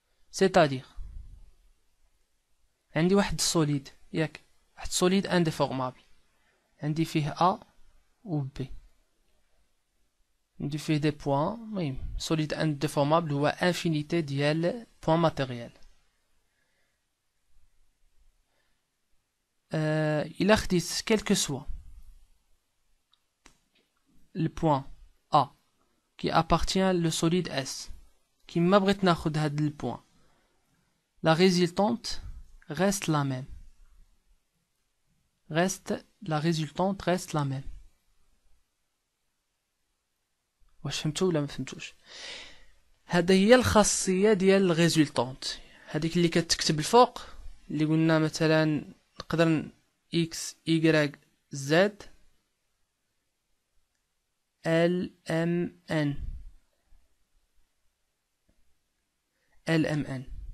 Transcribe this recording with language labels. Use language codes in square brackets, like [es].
[fr] c'est-à-dire [ar] عندي واحد السوليد، ياك واحد سوليد انديفورمابل، عندي فيه A و B، عندي فيه دي بوان. المهم سوليد انديفورمابل هو انفينيتي ديال بوان ماتيريال. إلا خديت كلكو سوا البوان [fr] A qui appartient le solide S، [ar] كيما بغيت ناخد هاد البوان، [fr] la résultante reste la même. La résultante reste la même. [ar] واش فهمتوا ولا ما فهمتوش؟ هذا هي الخاصيه ديال الريزولطونت، هذيك اللي كتكتب الفوق، اللي قلنا مثلا نقدر اكس واي زد ال ام ان.